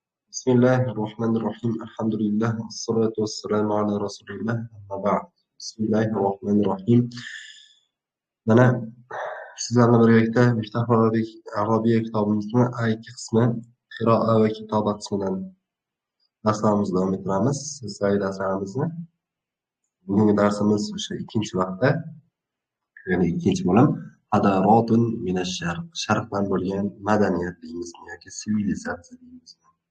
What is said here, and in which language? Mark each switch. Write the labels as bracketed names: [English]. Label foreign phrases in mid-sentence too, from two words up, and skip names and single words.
[Arabic] بسم الله الرحمن الرحيم الحمد لله والصلاة والسلام على رسول الله أما بعد بسم الله الرحمن الرحيم [Uzbek] Mana sizlarni birgalikda Miftah Arabiya kitobimizni A2 qismi qiroa va kitoba qismidan darslarimizni davom ettiramiz. Sizlarga darslarimizni bugungi darsimiz o'sha ikkinchi vaqtda, ya'ni ikkinchi bo'lim [Arabic] حضارة من الشرق, [Uzbek] sharqdan bo'lgan madaniyat deymizmi yoki sivilizatsiya deymizmi.